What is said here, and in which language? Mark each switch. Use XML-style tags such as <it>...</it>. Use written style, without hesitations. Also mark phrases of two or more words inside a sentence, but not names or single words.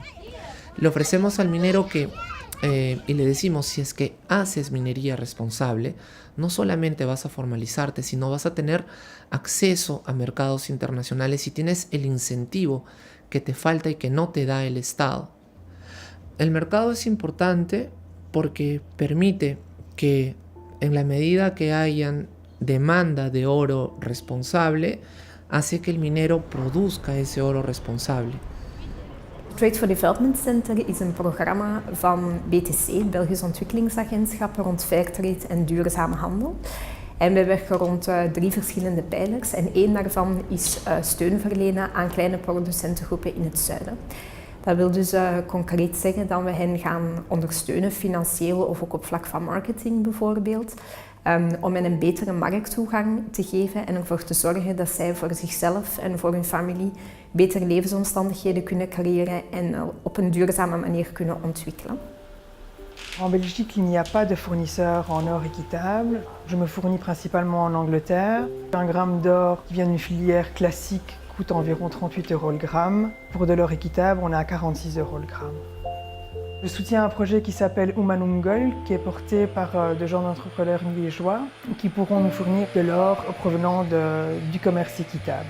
<es>Le ofrecemos al minero que y le decimos, si es que haces minería responsable, no solamente vas a formalizarte, sino vas a tener acceso a mercados internacionales y tienes el incentivo que te falta y que no te da el Estado. El mercado es importante porque permite que en la medida que hayan demanda de oro responsable, hace que el minero produzca ese oro responsable.</es> <nl>Trade for Development Center is een programma van BTC, Belgisch Ontwikkelingsagentschap, rond fairtrade en duurzame handel. En wij werken rond 3 verschillende pijlers en 1 daarvan is steun verlenen aan kleine producentengroepen in het zuiden. Dat wil dus concreet zeggen dat we hen gaan ondersteunen, financieel of ook op vlak van marketing bijvoorbeeld, om hen een betere markttoegang te geven en ervoor te zorgen dat zij voor zichzelf en voor hun familie betere levensomstandigheden kunnen creëren en op een duurzame manier kunnen ontwikkelen.</nl> <fr>En Belgique, il n'y a pas de fournisseur en or équitable. Je me fournis principalement en Angleterre. Un gramme d'or qui vient d'une filière classique coûte environ 38 € le gramme. Pour de l'or équitable, on est à 46 € le gramme. Je soutiens un projet qui s'appelle Humanum Gold, qui est porté par de jeunes entrepreneurs liégeois qui pourront nous fournir de l'or provenant du commerce équitable.</fr>